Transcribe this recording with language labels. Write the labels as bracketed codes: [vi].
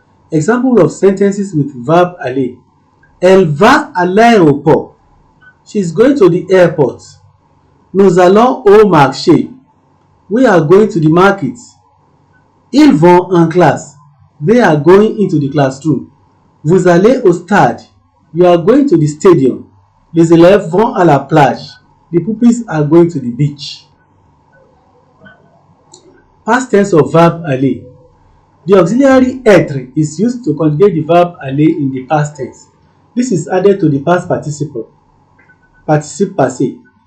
[en] Example of sentences with verb aller. [fr] Elle va à l'aéroport. [en] She is going to the airport. [fr] Nous allons au marché. [en] We are going to the market. [fr] Ils vont en classe. [en] They are going into the classroom. [fr] Vous allez au stade. [en] You are going to the stadium. [fr] Les élèves vont à la plage. [en] The pupils are going to the beach. Past tense of verb aller. The auxiliary être is used to conjugate the verb aller in the past tense. This is added to the past participle passé.